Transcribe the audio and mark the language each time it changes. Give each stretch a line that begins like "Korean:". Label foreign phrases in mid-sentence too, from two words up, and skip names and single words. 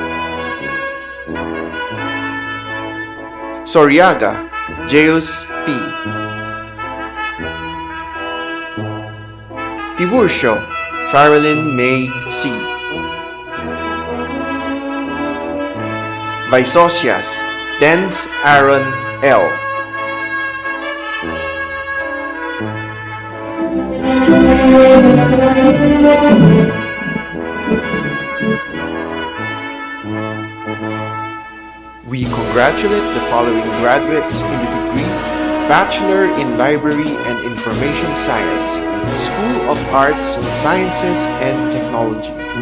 English: Soriaga, Jeus P. Tiburcio, Farrellyn May C. Vaisocias, Dens Aaron L. We congratulate the following graduates in the degree Bachelor in Library and Information Science, School of Arts, Sciences, and Technology.